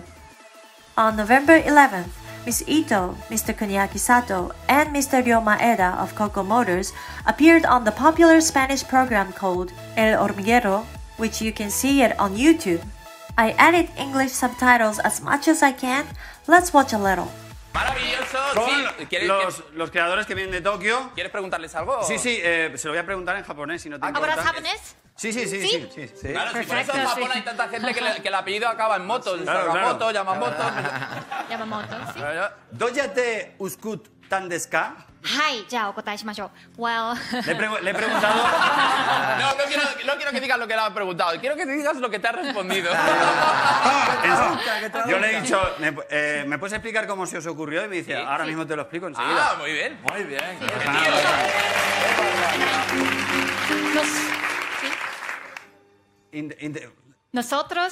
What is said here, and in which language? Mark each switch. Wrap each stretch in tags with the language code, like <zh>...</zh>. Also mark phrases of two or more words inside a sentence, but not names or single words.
<en>On November 11th, Ms. Ito, Mr. Kuniaki Sato, and Mr. Ryo Maeda of Coco Motors appeared on the popular Spanish program called El Hormiguero, which you can see it on YouTube. I added English subtitles as much as I can. Let's watch a little.</en> <es>Maravilloso. Son los creadores que vienen de Tokio. ¿Quieres preguntarles algo? Sí, se lo voy a preguntar en japonés si no te importa. ¿Hablas japonés? Sí. Claro, si por eso en Japón hay tanta gente que el apellido acaba en moto. Sakamoto, Yamamoto. Yamamoto, sí.</es> <ja>¿どうやって作ったんですか? はい、じゃあお答えしましょう。Well...</ja> <es>Le he preguntado... No quiero que digas lo que le has preguntado. Quiero que te digas lo que te ha respondido. Yo le he dicho, ¿me puedes explicar cómo se os ocurrió? Y me dice, ahora mismo te lo explico enseguida. Ah, muy bien. Muy bien. Nosotros...</es>